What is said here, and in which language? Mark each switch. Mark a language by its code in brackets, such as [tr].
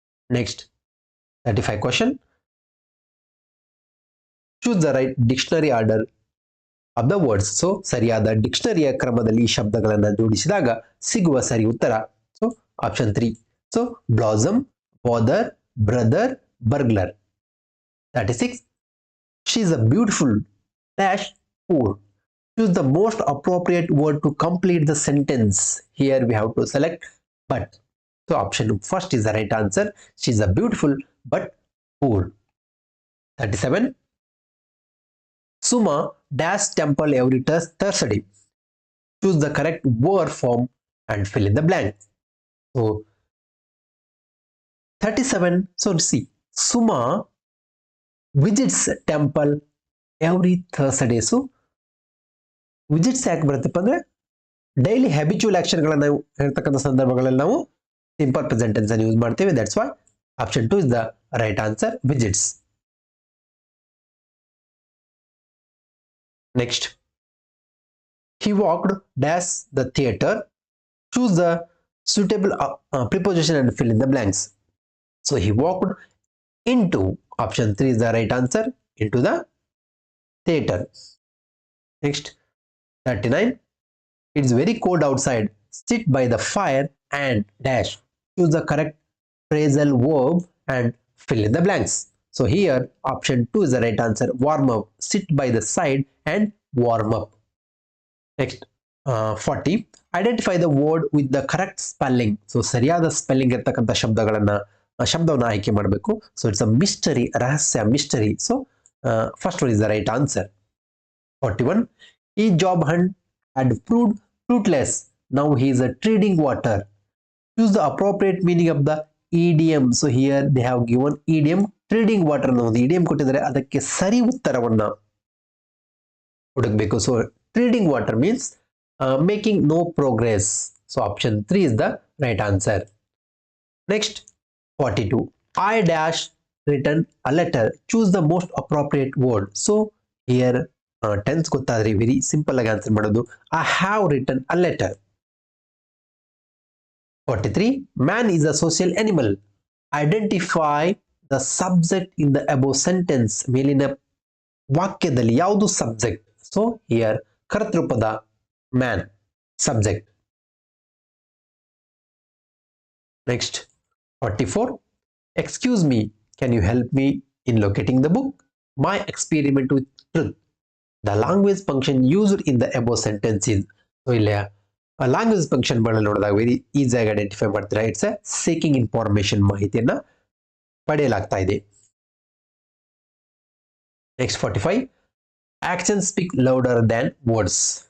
[en] Next 35 question. Choose the right dictionary order of the words. [kn] So ಸರಿಯಾದ ಡಿಕ್ಷನರಿಯ ಕ್ರಮದಲ್ಲಿ ಈ ಶಬ್ದಗಳನ್ನು ಜೋಡಿಸಿದಾಗ ಸಿಗುವ ಸರಿ ಉತ್ತರ. [en] So option 3. So blossom, bother, brother, burglar. 36. She is a beautiful dash poor. Choose the most appropriate word to complete the sentence. Here we have to select but. So option first is the right answer. She is a beautiful but poor. 37. Suma dash temple every Thursday. Choose the correct verb form and fill in the blank. So 37. So see, Suma visits temple every Thursday. [kn] So visits ಯಾಕೆ ಬರುತ್ತಪ್ಪ ಅಂದ್ರೆ daily habitual ಆಕ್ಷನ್ಗಳನ್ನು ನಾವು ಹೇಳ್ತಕ್ಕಂಥ ಸಂದರ್ಭಗಳಲ್ಲಿ ನಾವು simple present tense ಅನ್ನು use ಮಾಡ್ತೇವೆ. [en] That's why option 2 is the right answer, visits. Next, he walked dash the theater. Choose the suitable preposition and fill in the blanks. So he walked into, option 3 is the right answer, into the theater. Next 39. It's very cold outside. Sit by the fire and dash. Choose the correct phrasal verb and fill in the blanks. So here option 2 is the right answer, warm up. Sit by the side and warm up. Next 40. Identify the word with the correct spelling. [kn] So ಸರಿಯಾದ spelling ಇರತಕ್ಕಂಥ ಶಬ್ದವನ್ನು ಆಯ್ಕೆ ಮಾಡಬೇಕು. [en] So it's a mystery, ರಹಸ್ಯ, mystery. So first one is the right answer. 41. ಈ job hunt had proved fruitless. Now he is treading water. Choose the appropriate meaning of the idiom. So here they have given idiom treading water [kn] ಅನ್ನೋದು idiom ಕೊಟ್ಟಿದ್ದಾರೆ, ಅದಕ್ಕೆ ಸರಿ ಉತ್ತರವನ್ನ ಹುಡುಕಬೇಕು. [en] So treading water means making no progress. So option 3 is the right answer. Next 42. I dash written a letter. Choose the most appropriate word. [kn] So here tense ಗೊತ್ತಾದ್ರೆ very simple ಆಗಿ answer ಮಾಡೋದು. [en] I have written a letter. 43. Man is a social animal. Identify the subject in the above sentence. [kn] ಮೇಲಿನ ವಾಕ್ಯದಲ್ಲಿ ಯಾವುದು subject? So here ಕರ್ತೃಪದ man subject. [en] Next 44. Excuse me, can you help me in locating the book? My experiment with truth. The language function used in the above sentence is. [kn] So ಇಲ್ಲಿ language function ಗಳಲ್ಲಿ ನೋಡಿದಾಗ very ಈಸಿಯಾಗಿ identify ಮಾಡ್ತೀರಾ. [en] it's a seeking information, [kn] ಮಾಹಿತಿಯನ್ನ ಪಡೆಯಲಾಗ್ತಾ ಇದೆ. [en] Next 45. Action speak louder than words.